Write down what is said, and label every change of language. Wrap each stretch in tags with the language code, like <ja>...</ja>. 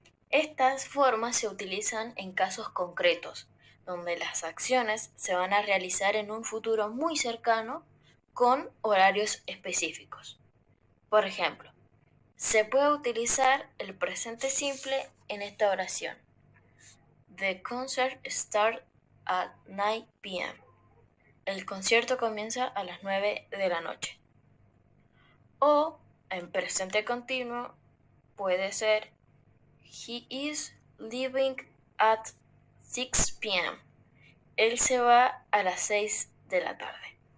<es>Estas formas se utilizan en casos concretos, donde las acciones se van a realizar en un futuro muy cercano con horarios específicos. Por ejemplo, se puede utilizar el presente simple en esta oración.</es> <en>The concert starts at 9 p.m.</en> <es>El concierto comienza a las 9 de la noche. O en presente continuo puede ser</es> <en>He is leaving at 6 p.m.</en> <es>Él se va a las 6 de la tarde.</es>